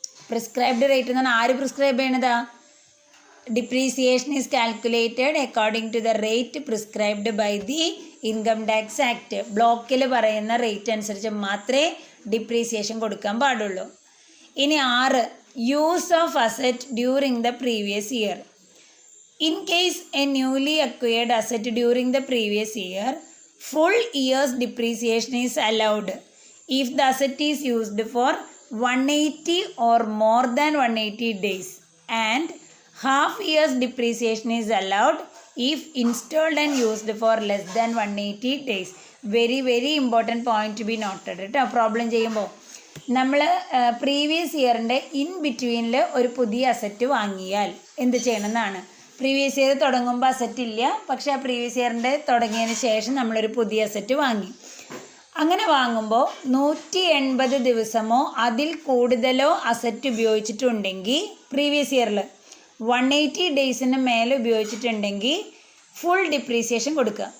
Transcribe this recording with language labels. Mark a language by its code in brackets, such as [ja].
[ml] Prescribed rate എന്ന് പറഞ്ഞാൽ ആര് prescribe ചെയ്യണതാ? [en] Depreciation is calculated according to the rate prescribed by the income tax act. [ml] ബ്ലോക്കിൽ പറയുന്ന rate അനുസരിച്ച് മാത്രമേ ഡിപ്രീസിയേഷൻ കൊടുക്കാൻ പാടുള്ളൂ. [en] ഇനി 6, use of asset during the previous year. In case a newly acquired asset during the previous year, full year's depreciation is allowed if the asset is used for 180 or more than 180 days, and half year's depreciation is allowed if installed and used for less than 180 days. Very very important point to be noted കേട്ടോ. [ml] Problem ചെയ്യുമ്പോൾ നമ്മൾ previous ഇയറിൻ്റെ in ബിറ്റ്വീനിൽ ഒരു പുതിയ asset വാങ്ങിയാൽ എന്ത് ചെയ്യണമെന്നാണ്. Previous year തുടങ്ങുമ്പോൾ asset ഇല്ല, പക്ഷേ ആ പ്രീവിയസ് ഇയറിൻ്റെ തുടങ്ങിയതിന് ശേഷം നമ്മളൊരു പുതിയ അസറ്റ് വാങ്ങി. അങ്ങനെ വാങ്ങുമ്പോൾ 180 ദിവസമോ അതിൽ കൂടുതലോ അസറ്റ് ഉപയോഗിച്ചിട്ടുണ്ടെങ്കിൽ പ്രീവിയസ് ഇയറിൽ 180 ഡേയ്സിന് മേലെ ഉപയോഗിച്ചിട്ടുണ്ടെങ്കിൽ ഫുൾ ഡിപ്രീസിയേഷൻ കൊടുക്കുക.